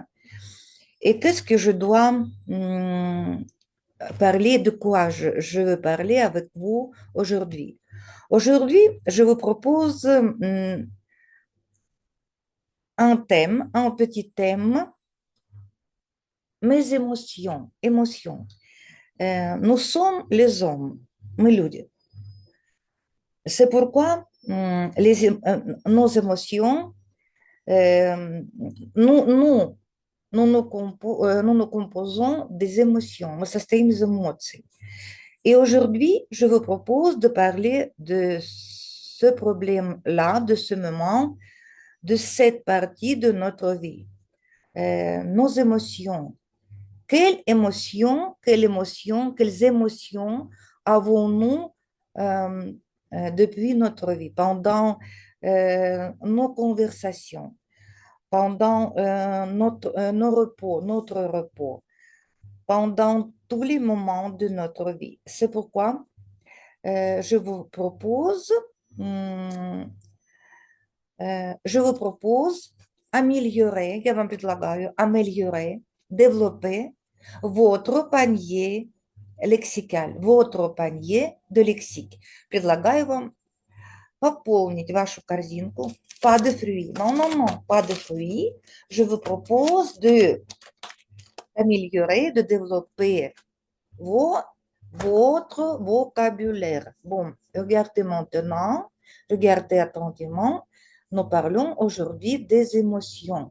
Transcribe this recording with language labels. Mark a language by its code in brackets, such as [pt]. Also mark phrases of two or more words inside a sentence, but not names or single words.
[fr] Et qu'est-ce que je dois parler de quoi je veux parler avec vous aujourd'hui? Aujourd'hui, je vous propose un thème, un petit thème, mes émotions, émotions. Nous sommes les hommes, [ru] мы люди. [fr] C'est pourquoi nos émotions, euh, nous, nous, nous nous composons des émotions, [ru] мы состоим из эмоций. [fr] Et aujourd'hui, je vous propose de parler de ce problème-là, de ce moment, de cette partie de notre vie. Nos émotions. Quelles émotions avons-nous euh, depuis notre vie, pendant nos conversations, pendant notre repos, pendant tous les moments de notre vie. C'est pourquoi je vous propose, hum, je vous propose améliorer, [ru] я вам предлагаю [fr] améliorer, développer votre panier lexical, votre panier de lexique. [ru] Предлагаю вам пополнить вашу корзинку [fr] pas de fruits. Non, non, non, pas de fruits. Je vous propose de améliorer, de développer votre vocabulaire. Bon, regardez maintenant, regardez attentivement. Nous parlons aujourd'hui des émotions.